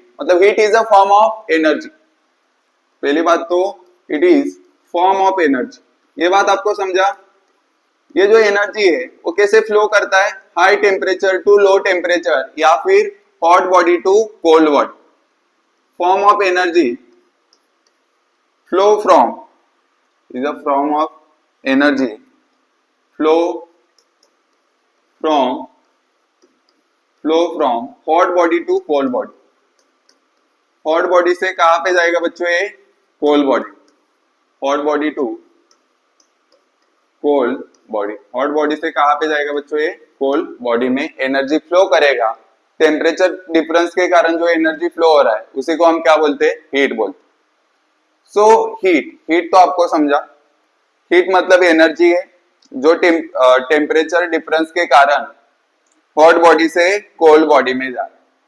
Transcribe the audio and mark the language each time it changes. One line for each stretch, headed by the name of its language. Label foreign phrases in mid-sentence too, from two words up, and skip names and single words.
English: मतलब heat is a form of energy.
Hindi: पहली बात तो
English: it is form of energy,
Hindi: ये बात आपको समझा। ये जो एनर्जी है वो कैसे फ्लो करता है?
English: high temperature to low temperature
Hindi: या फिर
English: hot body to cold body. form of energy flow from is a form of energy, flow from hot body to cold body। hot body
Hindi: से कहां पे जाएगा बच्चों?
English: ये cold body, hot body to cold body। hot body
Hindi: से कहां पे जाएगा बच्चों? ये
English: cold body
Hindi: में
English: energy flow
Hindi: करेगा।
English: temperature difference
Hindi: के कारण जो
English: energy flow
Hindi: हो रहा है उसी को हम क्या बोलते हैं? हीट बोलते हैं।
English: so heat
Hindi: तो आपको समझा। हीट मतलब एनर्जी है जो
English: temperature difference
Hindi: के कारण
English: hot body
Hindi: से
English: cold body
Hindi: में जा रहा है।